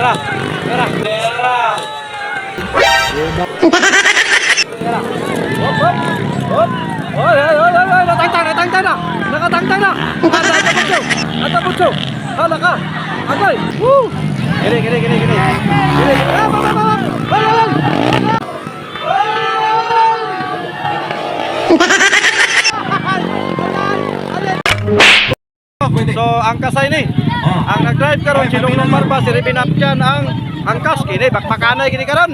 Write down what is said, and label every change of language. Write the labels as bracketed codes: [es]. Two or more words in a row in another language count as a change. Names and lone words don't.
[ceb] Tara. Tara. Hop, hop. Hop. Oy, natangtang na. Nakatangtang na. Ata butso. Hala ka. Agay. Woo. Gini. So ang kasay ni, ang nag-drive karon si Longlong Barba, si Ribin Apjan ang angkas kini bakpakanay gini karon.